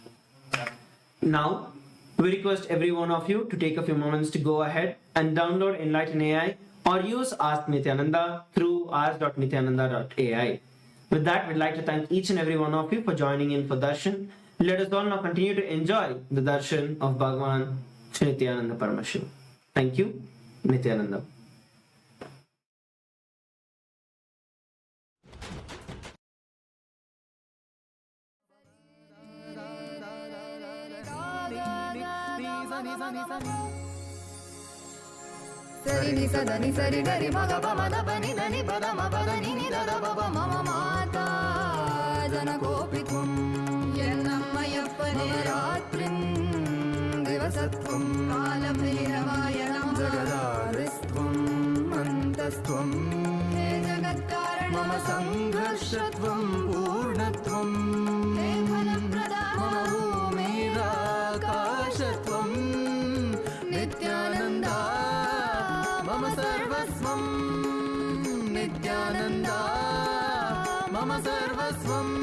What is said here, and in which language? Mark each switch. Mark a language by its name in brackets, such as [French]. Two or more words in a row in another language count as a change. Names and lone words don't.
[English] Now, we request every one of you to take a few moments to go ahead and download Enlighten AI or use Ask Nithyananda through ask.nithyananda.ai. With that, we'd like to thank each and every one of you for joining in for Darshan. Let us all now continue to enjoy the Darshan of Bhagavan Sri Nithyānanda Paramashivām. Thank you, Nithyananda. Sari ni sada ni sari gari maga pa ma da pa ni da ni pa da ma pa da ni ni da da pa pa ma ma [Sanskrit] माता जन कोपित्वम् yennammayappane रात्रिम् दिवसत्वम् कालभैरवायनम् जगदादिस्त्वम् अन्तस्त्वम् हे जगत्कारणम् मम संघर्षत्वम् पूर्णत्वम् हे फलम्प्रदाम् मम भूमिराकाशत्वम् नित्यानन्द मम सर्वस्वम् नित्यानन्द मम सर्वस्वम्.